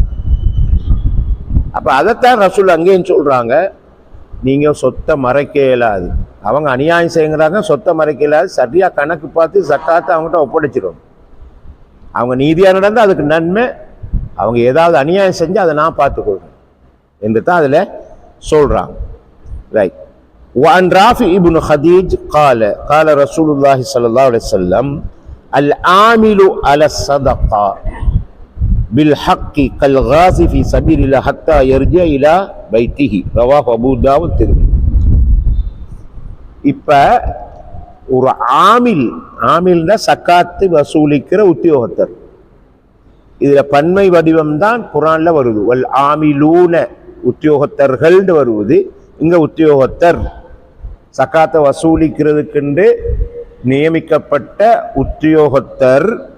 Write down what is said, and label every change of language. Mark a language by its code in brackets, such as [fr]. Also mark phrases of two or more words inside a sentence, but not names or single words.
[ta] அப்ப அதைத்தான் ரசூல் அங்கேயும் சொல்றாங்க, நீங்க சொத்தை மறைக்க இயலாது. அவங்க அநியாயம் செய்யுங்கிறாங்க, சொத்தை மறைக்க இயலாது. சரியா கணக்கு பார்த்து ஜக்காத்தை அவங்ககிட்ட ஒப்படைச்சிடும். அவங்க நீதியா நடந்தா அதுக்கு நன்மை, அவங்க ஏதாவது அநியாயம் செஞ்சு அதை நான் பார்த்துக்கொள்றேன் என்று தான் அதுல சொல்றாங்க. ரைட். [ar] وعن رافع بن خديج قال رسول الله صلى الله عليه وسلم العامل على الصدقه بالحق كالغازي في سبيل الله حتى يرجع الى بيته رواه ابو داود الترمذي. [ta] இப்ப ஒரு ஆமில்னா சக்காத்து வசூலிக்கிற உத்தியோகத்தர். இதுல பன்மை வடிவம் தான் குரான்ல வருது. [ar] والعاملون [ta] உத்தியோகத்தர்கள் வருவது. இங்க உத்தியோகத்தர் சக்காத்தை வசூலிக்கிறதுக்கு நியமிக்கப்பட்ட உத்தியோகத்தர்.